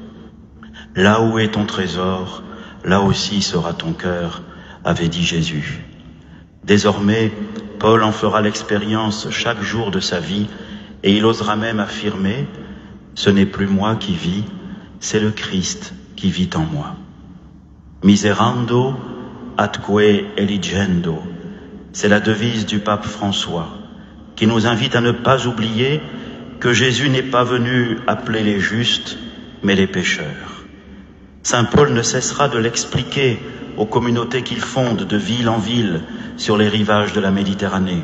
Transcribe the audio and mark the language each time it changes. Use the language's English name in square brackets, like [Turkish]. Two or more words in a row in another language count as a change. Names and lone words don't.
[French] Là où est ton trésor, là aussi sera ton cœur, avait dit Jésus. Désormais, Paul en fera l'expérience chaque jour de sa vie et il osera même affirmer « Ce n'est plus moi qui vis, c'est le Christ qui vit en moi. [Latin] Miserando atque eligendo, [French] C'est la devise du pape François, qui nous invite à ne pas oublier que Jésus n'est pas venu appeler les justes, mais les pécheurs. Saint Paul ne cessera de l'expliquer aux communautés qu'il fonde de ville en ville sur les rivages de la Méditerranée.